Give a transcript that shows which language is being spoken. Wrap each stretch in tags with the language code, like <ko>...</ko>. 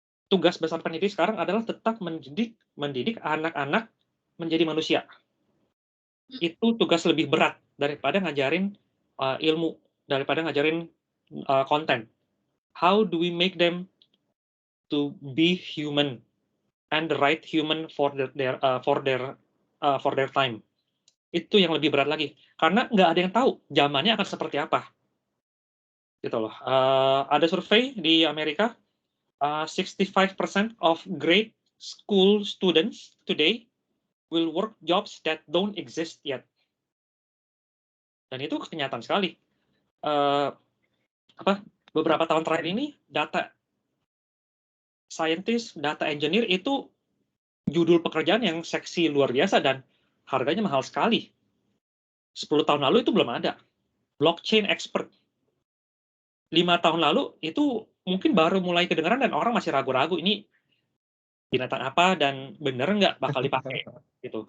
<id>Tugas besar pendidik sekarang adalah tetap mendidik anak-anak menjadi manusia. Itu tugas lebih berat daripada ngajarin ilmu, daripada ngajarin konten.</id> <en>How do we make them to be human and the right human for their time?</en> <id>Itu yang lebih berat lagi, karena nggak ada yang tahu zamannya akan seperti apa, gitu loh. Ada survei di Amerika,</id> <en>65% of grade school students today will work jobs that don't exist yet.</en> <id>Dan itu kenyataan sekali. Beberapa tahun terakhir ini, data scientist, data engineer itu judul pekerjaan yang seksi luar biasa dan harganya mahal sekali. 10 tahun lalu itu belum ada. Blockchain expert. 5 tahun lalu itu mungkin baru mulai kedengaran dan orang masih ragu-ragu ini binatang apa dan bener nggak bakal dipakai gitu.</id>